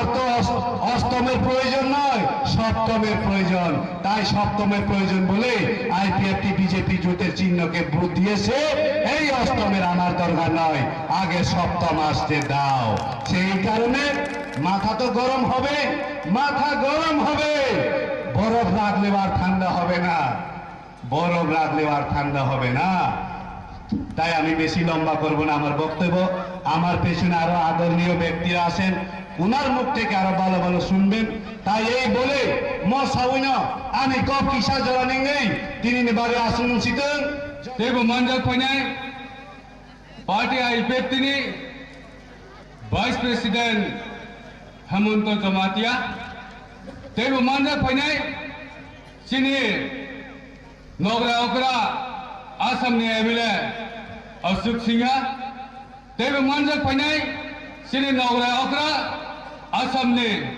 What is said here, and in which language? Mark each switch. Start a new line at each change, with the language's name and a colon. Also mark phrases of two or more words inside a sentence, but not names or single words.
Bangla: তো অষ্টমের প্রয়োজন নয় সপ্তমের প্রয়োজন তাই সপ্তমের প্রয়োজন বলে আইপিএফটি বিজেপি জোটের চিহ্নকে ভোট দিয়েছে এই অষ্টমের আমার দরকার নয় আগে সপ্তম আসতে দাও সেই কারণে মাথা তো গরম হবে মাথা গরম হবে বরফ রাখলে আর ঠান্ডা হবে না বরফ রাখলে আর ঠান্ডা হবে না তাই আমি বেশি লম্বা করব না আমার বক্তব্য আমার পেছনে আরো আদরণীয় ব্যক্তিরা আছেন উনার মুখ থেকে আরো ভালো ভালো শুনবেন তাই এই বলে মসাউইন আমি কপ কিসা জরানিং নেই তিনি বারে আসুন সিতন
Kok Borok: तेगो मंजल फैनाय पार्टी आईपीएफटी
English: vice president
Kok Borok: हेमंत जमातिया तेबो मानजा फैनाय सिनि नगरा अकरा आसामनि एमएलए अशोक सिंहा तेबो मानजा फैनाय सिनि नगरा अकरा आसामनि